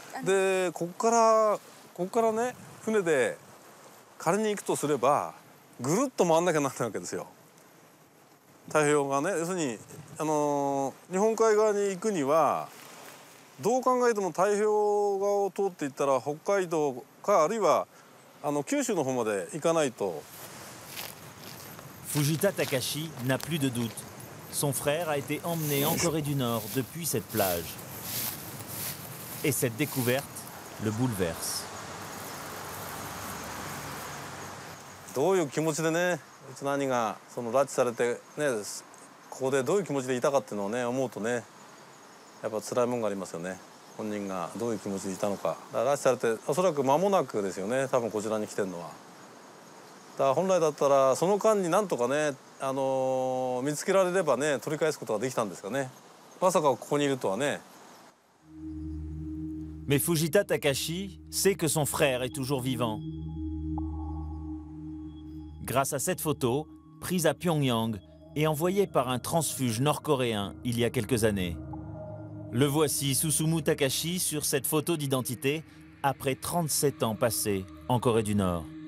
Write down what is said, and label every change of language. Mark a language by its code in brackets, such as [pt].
[ja] でここからね船で仮に行くとすればぐるっと回んなきゃならないわけですよ。太平洋側ね、要するに日本海側に行くにはどう考えても太平洋側を通っていったら北海道かあるいは九州の方まで行かないと。 [fr] Fujita Takashi n'a plus de doute. Son frère a été emmené en Corée du Nord depuis cette plage. Et cette découverte le bouleverse. [ja] どういう気持ちでね、うちの兄が拉致されてね、ここでどういう気持ちでいたかっていうのをね思うとね、やっぱ辛いもんがありますよね。本人がどういう気持ちでいたのか。拉致されておそらく間もなくですよね。多分こちらに来てるのは。だから本来だったらその間になんとかね、見つけられればね取り返すことができたんですかね。まさかここにいるとはね。 [fr] Mais Fujita Takashi sait que son frère est toujours vivant. Grâce à cette photo, prise à Pyongyang et envoyée par un transfuge nord-coréen il y a quelques années. Le voici, Susumu Takashi, sur cette photo d'identité, après 37 ans passés en Corée du Nord.